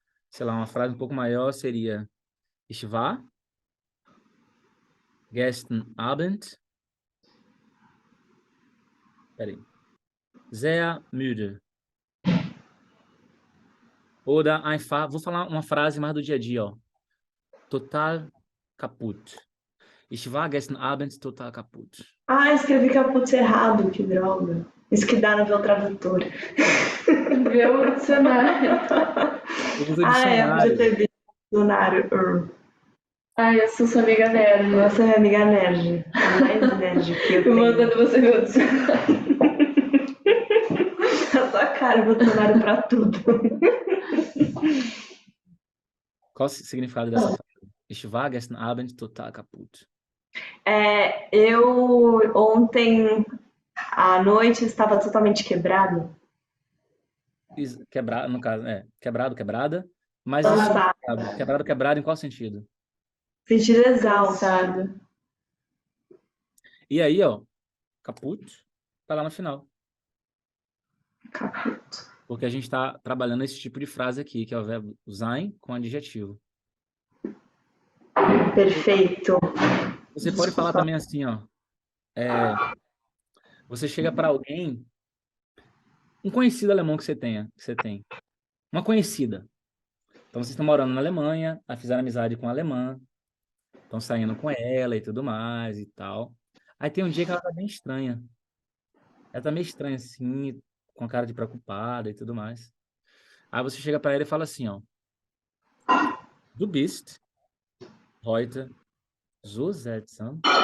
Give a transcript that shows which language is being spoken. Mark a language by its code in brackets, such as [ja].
[pt] Sei lá, uma frase um pouco maior seria [de] Ich war gestern Abend, [pt] peraí, [de] sehr müde. Oder einfach, [pt] vou falar uma frase mais do dia a dia, ó. [de] Total kaputt. Ich war gestern Abend total kaputt. [pt] Ah, escrevi caput errado, que droga. Isso que dá no meu tradutor. Vê o dicionário. Usa o Ah, é, eu podia dicionário. ter visto o dicionário. Ai, eu sou sua amiga nerd. Nossa, minha amiga nerd. A mais nerd que eu tenho. Mandando você ver o dicionário. Na sua cara, eu vou dicionário pra tudo. Qual o significado dessa frase? [de] Ich war gestern Abend total kaputt. [pt] Eu ontem à noite estava totalmente quebrado. Quebrado, no caso, quebrado, quebrada. Mas isso, Cansado. quebrado, quebrado, em qual sentido? Sentido exausto. Cansado. E aí, ó, kaputt, tá lá no final. [de] Caput. [pt] Porque a gente está trabalhando esse tipo de frase aqui, que é o verbo sein com adjetivo. Perfeito. Você pode falar também assim, ó. Você chega para alguém, um conhecido alemão que você tem. Uma conhecida. Então vocês estão morando na Alemanha, aí fizeram amizade com a alemã, estão saindo com ela e tudo mais e tal. Aí tem um dia que ela tá bem estranha. Ela tá meio estranha assim, com cara de preocupada e tudo mais. Aí você chega para ela e fala assim, ó. [de] Du bist heute so seltsam.